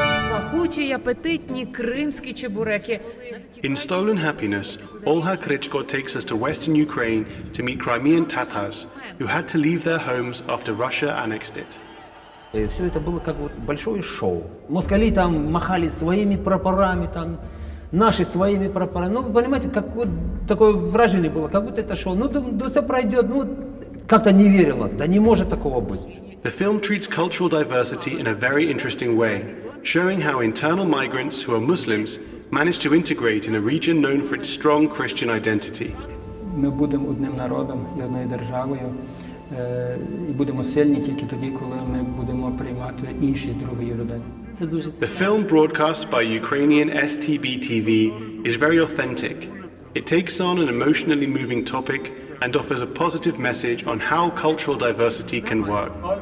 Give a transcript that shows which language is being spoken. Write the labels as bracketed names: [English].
[Ukrainian] пахучі й апетитні кримські чебуреки. [English] In Stolen Happiness, Olha Krychko takes us to western Ukraine to meet Crimean Tatars who had to leave their homes after Russia annexed it. [Russian] И все это было как вот большое шоу. Москали там махали своими прапорами, там наши своими прапорами. Ну, вы понимаете, как вот такое выражение было, как будто это шоу. Ну, да все пройдет, ну, как-то не верилось, да не может такого быть. [English] The film treats cultural diversity in a very interesting way, showing how internal migrants who are Muslims manage to integrate in a region known for its strong Christian identity. [Ukrainian] Ми будемо одним народом і одною державою, і будемо сильні тільки тоді, коли ми будемо приймати іншість другої людини. [English] The film broadcast by Ukrainian STB TV is very authentic. It takes on an emotionally moving topic and offers a positive message on how cultural diversity can work.